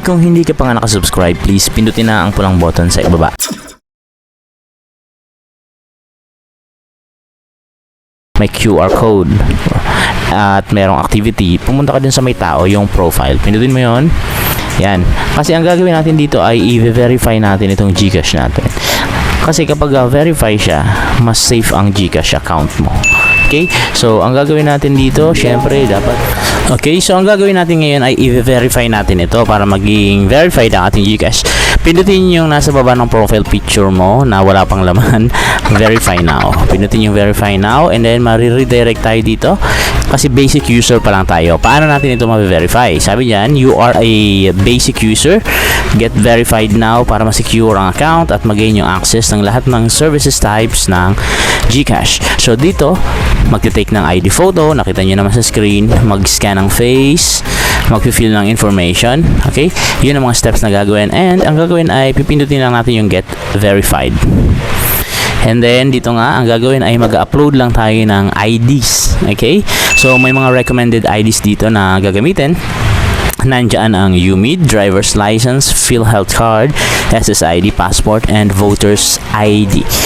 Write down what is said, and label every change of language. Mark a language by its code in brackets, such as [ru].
[tl] Kung hindi ka pa nga nakasubscribe, please pindutin na ang pulang button sa ibaba. May QR code at merong activity. Pumunta ka din sa may tao, yung profile. Pindutin mo yon. Yan. Kasi ang gagawin natin dito ay i-verify natin itong Gcash natin. Kasi kapag verify siya, mas safe ang Gcash account mo. Okay? So, ang gagawin natin dito, syempre, dapat... Okay, so ang gagawin natin ngayon ay i-verify natin ito para maging verified ang ating Gcash. Pindutin yung nasa baba ng profile picture mo na wala pang laman. [en] Verify now. [tl] Pindutin yung verify now and then mariredirect tayo dito kasi basic user pa lang tayo. Paano natin ito ma-verify? Sabi niyan, [en] you are a basic user. Get verified now [tl] para ma-secure ang account at mag-gain yung access ng lahat ng services types ng Gcash. So dito, magte-take ng ID photo, nakita nyo naman sa screen, mag-scan ng face, mag-fill ng information, okay? Yun ang mga steps na gagawin, and ang gagawin ay pipindutin lang natin yung get verified. And then dito nga, ang gagawin ay mag-upload lang tayo ng IDs, okay? So may mga recommended IDs dito na gagamitin. Nandiyan ang UMID, driver's license, PhilHealth card, SSID, passport, and voter's ID.